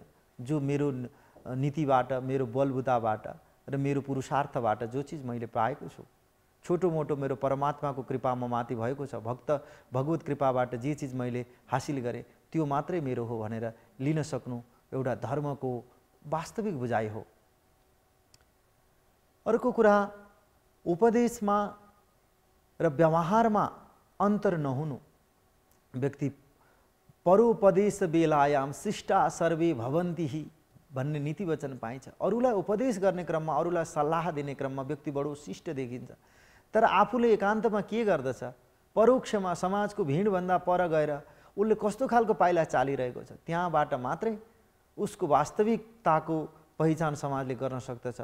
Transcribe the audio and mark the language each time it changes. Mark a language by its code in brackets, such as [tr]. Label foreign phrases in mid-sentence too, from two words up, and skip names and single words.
[ne] जो मेरो नीतिबाट, मेरो बलबुताबाट र मेरो पुरुषार्थबाट जो चिज मैले पाएको छु, छोटो मोटो मेरो परमात्माको कृपामा माथि भएको छ, भगवत कृपाबाट जे चिज मैले हासिल गरेँ त्यो मात्रै मेरो हो भनेर लिन सक्नु एउटा धर्मको वास्तविक बुझाइ हो। अर्को कुरा, उपदेशमा र व्यवहारमा अन्तर नहुनु। व्यक्ति [sa] परोपदेश बेलायाम शिष्टा सर्वे भवन्ति [ne] भन्ने नीति वचन पाइन्छ। अरूलाई उपदेश गर्ने क्रममा, अरूलाई सल्लाह दिने क्रममा व्यक्ति बडो शिष्ट देखिन्छ, तर आफूले एकान्तमा के गर्दछ, परोक्षमा समाजको भिडभन्दा पर गएर उसले कस्तो खालको पाइला चालिरहेको छ त्यहाँबाट मात्रै उसको वास्तविकताको पहिचान समाजले गर्न सक्दछ।